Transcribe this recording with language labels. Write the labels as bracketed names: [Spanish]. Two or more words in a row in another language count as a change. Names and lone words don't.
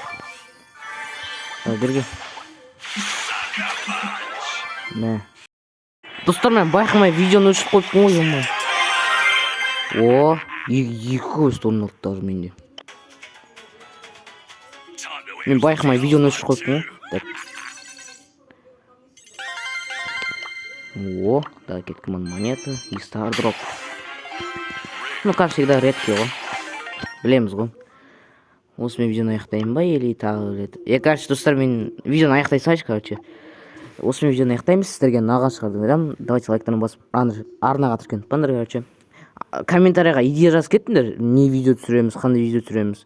[Kazakh] Берге. Мә. Достар, мен байқамай видеоны өшіп қойыппын ғой, ема. О, екі көз тонын алды менде. Мен байқамай видеоны өшіп қойыппын ғой. О, да, кеткі монета и стардроп. [Russian] Ну, как всегда, редкий ғой. [Kazakh] Білеміз ғой. Осымен видеоны аяқтайын ба, или тағы рет. Короче, достар, мен видеоны аяқтай салайыншы, короче. Осымен видеоны аяқтаймыз. Сіздерге ұнаған шығар деп ойлаймын. Давайте лайктарын басып, арнаға тіркеніп қойыңдар, короче. Комментарийға идея жазып кеттіңдер, не видео түсіреміз, қандай видео түсіреміз.